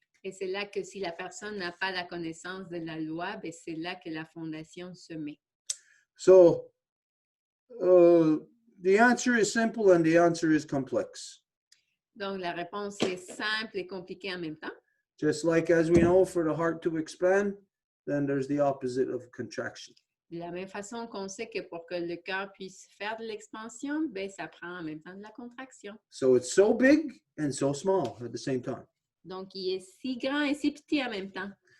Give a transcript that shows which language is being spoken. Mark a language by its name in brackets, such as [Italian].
[French] Et c'est là que si la personne n'a pas la connaissance de la loi, ben c'est là que la fondation se met. [English] So the answer is simple and the answer is complex. [French] Donc la réponse est simple et compliquée en même temps. [English] Just like as we know, for the heart to expand, then there's the opposite of contraction. [French] De la même façon qu'on sait que pour que le cœur puisse faire de l'expansion, ben ça prend en même temps de la contraction. [English] So it's so big and so small at the same time. [French] Donc, il est si grand et si petit en même temps.